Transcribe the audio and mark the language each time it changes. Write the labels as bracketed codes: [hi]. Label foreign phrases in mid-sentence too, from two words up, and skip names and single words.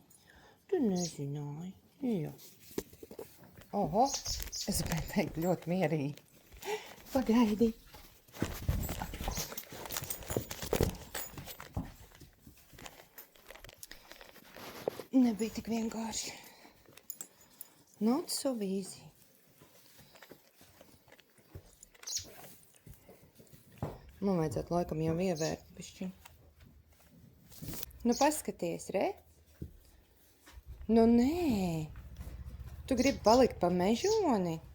[lv] Tu nezināji. Jā. Oho, es gribēju teikt ļoti mierīgi. Pagaidi. Nebija tik vienkārši. [en] Not so easy. [lv] Man vajadzētu laikam jau ievērt bišķiņ. Nu, paskaties, re? Nu, nē. Tu gribi palikt pa mežoni?